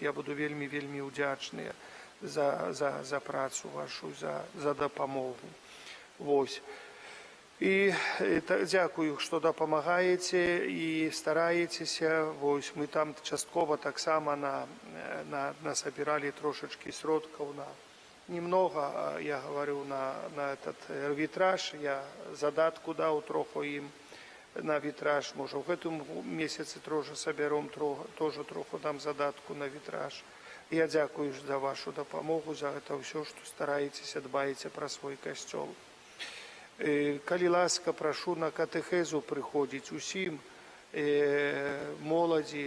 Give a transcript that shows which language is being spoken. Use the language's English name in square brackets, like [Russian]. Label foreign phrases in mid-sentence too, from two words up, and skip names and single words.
[Belarusian] Я буду вельмі удзячны за працу вашу, за дапамогу. Вось. І дзякую, што дапамагаеце і стараецеся. Вось мы там часткова таксама насабіралі трошачкі сродкаў на [Russian] немного, я говорю, на этот [Belarusian] вітраж. Я задатку даў троху ім на вітраж. Можа, в гэтым месяцы трошки сабяром, тоже троху дам задатку на вітраж. Я дзякую за вашу дапамогу, за гэта ўсё, што стараецеся, дбаеце пра свой касцёл. Калі ласка, прашу на катэхезу прыходзіць усім моладзі.